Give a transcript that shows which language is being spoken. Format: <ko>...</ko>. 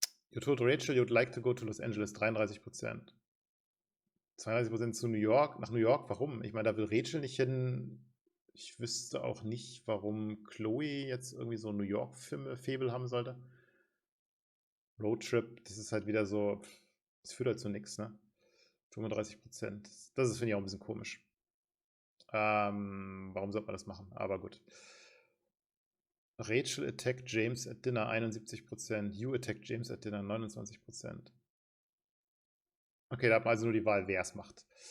<en>You told Rachel you'd like to go to Los Angeles, 33%.</en> <de>32% zu New York. Nach New York, warum? Ich meine, da will Rachel nicht hin. Ich wüsste auch nicht, warum Chloe jetzt irgendwie so New York-Fable haben sollte. Roadtrip, das ist halt wieder so, das führt halt zu nichts, ne? 35%. Das ist, finde ich, auch ein bisschen komisch. Warum sollte man das machen? Aber gut.</de> <en>Rachel attacked James at dinner, 71%. You attacked James at dinner, 29%.</en> <de>Okay, da hat man also nur die Wahl, wer es macht.</de>